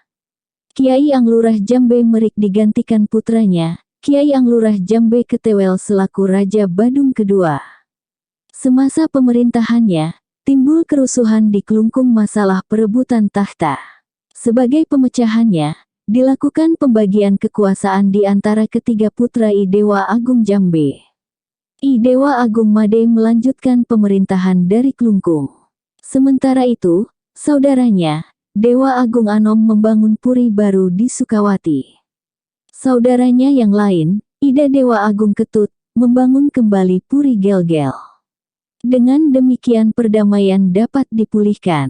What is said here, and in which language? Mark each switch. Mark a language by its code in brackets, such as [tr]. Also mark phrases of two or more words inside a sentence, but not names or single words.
[id] Kiai Anglurah Jambe Merik digantikan putranya, Kiai Anglurah Jambe Ketewel selaku Raja Badung kedua. Semasa pemerintahannya, timbul kerusuhan di Klungkung masalah perebutan tahta. Sebagai pemecahannya, dilakukan pembagian kekuasaan di antara ketiga putra I Dewa Agung Jambe. I Dewa Agung Made melanjutkan pemerintahan dari Klungkung. Sementara itu, saudaranya, Dewa Agung Anom membangun puri baru di Sukawati. Saudaranya yang lain, Ida Dewa Agung Ketut, membangun kembali puri Gel-Gel. Dengan demikian perdamaian dapat dipulihkan.